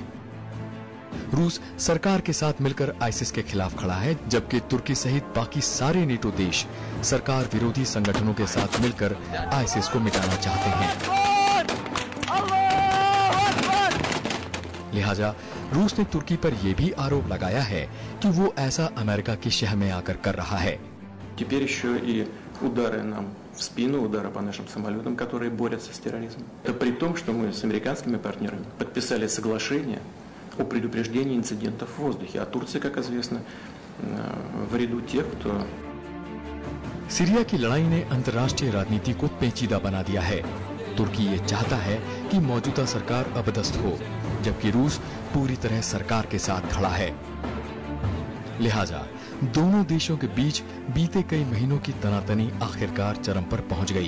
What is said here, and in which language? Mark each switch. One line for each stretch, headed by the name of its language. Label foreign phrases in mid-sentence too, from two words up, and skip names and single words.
Hindi: रूस सरकार के साथ मिलकर आईसिस के खिलाफ खड़ा है, जबकि तुर्की सहित बाकी सारे नेटो देश सरकार विरोधी संगठनों के साथ मिलकर आईसिस को मिटाना चाहते हैं। लिहाजा रूस ने तुर्की पर यह भी आरोप लगाया है कि वो ऐसा अमेरिका की शह में आकर कर रहा है।
Russian: Теперь еще и удары нам в спину, удары по нашим самолетам, которые борются с терроризмом. Это при том, что мы с американскими партнерами подписали соглашение о предупреждении инцидентов в воздухе, а Турция, как известно, в ряду тех, кто...
Hindi: सीरिया की लड़ाई ने अंतर्राष्ट्रीय राजनीति को पेचीदा बना दिया है। तुर्की ये चाहता है कि मौजूदा सरकार अपदस्थ हो, जबकि रूस पूरी तरह सरकार के साथ खड़ा है। लिहाजा दोनों देशों के बीच बीते कई महीनों की तनातनी आखिरकार चरम पर पहुंच गई।